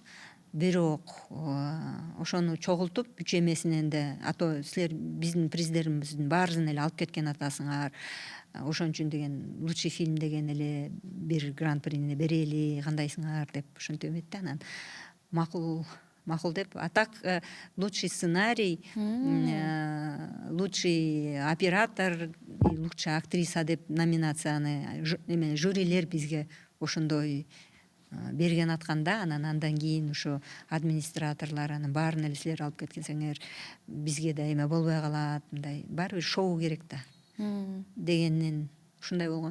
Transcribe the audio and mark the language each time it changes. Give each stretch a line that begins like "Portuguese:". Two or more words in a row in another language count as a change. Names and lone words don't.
Kyrgyz: Бирок ошону чогултуп үчөмесинен да, ато силер биздин приздерибиздин баарысын эле алып кеткен атасыңар. Ошон үчүн деген
Russian: лучший фильм
Kyrgyz: деген эле бир гран-прини берели, кандайсыңар деп ошентип эметти. Анан макул деп.
Russian: А так лучший сценарий, лучший оператор и лучшая актриса
Kyrgyz: деп номинацияны жюрилер бизге ошондой берген атканда, андан кийин ошо администраторлор анын баарын эле силер алып кеткенсеңер бизге да эме болбой калат, мындай баары бир шоу керек да дегеннен ушундай болгон.